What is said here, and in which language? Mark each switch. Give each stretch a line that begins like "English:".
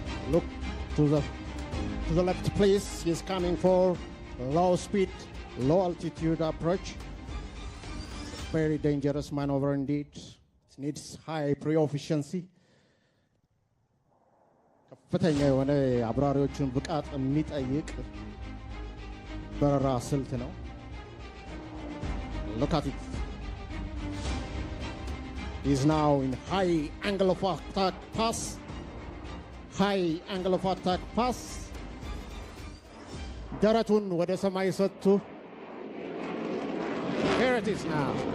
English: Look to the left please. He's coming for low speed, low altitude approach. Very dangerous maneuver indeed. It needs high pre-efficiency.
Amharic: ከፍተኛ የሆነ አብራሪዎችን ብቃት የሚጠይቅ በረራ ስልት ነው።
English: Look at it. He's now in high angle of attack pass. high angle of attack pass.
Amharic: ደረቱን ወደ ሰማይ ሰጥቶ
English: here it is now.